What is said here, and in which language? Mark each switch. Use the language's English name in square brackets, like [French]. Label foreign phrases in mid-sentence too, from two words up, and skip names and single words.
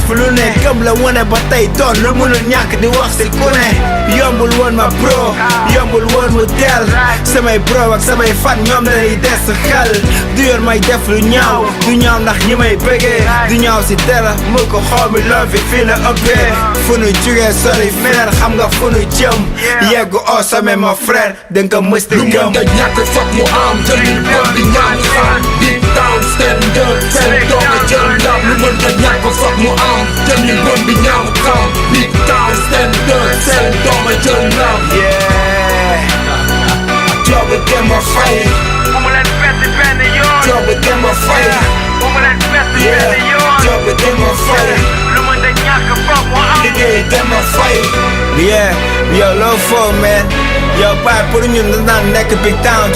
[Wolof] fu lu ne gëm la wane ba tey doon lu mënul ñàkk di wax si ku ne yombul woon ma bro yombul woon mu teel samay bro ak samay fan ñoom dañuy des xel du yoon may def lu ñaaw du ñaaw ndax ñi may bëggee du ñaaw si dara mu ko xoomi loo fi fii la ëppee fu nu jugee sori frère xam nga fu nu jëm yeggu [French] au sommet [Wolof] ma frère danga ko mës di lu gëm mënta ñàkk foog mu am jëlil bon di ñaan xaar [English] deep down stand up [Wolof] seen doole jël ndam lu mënta ñàkk foog mu am jëlil bon di ñaan xaar [English] deep down stand up [Wolof] seen doole jël ndam joobu dem a fay bu mu leen bett benn yoon joobu dem a fay bu mu leen bett benn yoon joobu dem a fay lu mënta ñàkk foog mu am liggéey dem a fay yow loo foog man yow baay pour ñun da daan nekk [English] big town [Wolof] di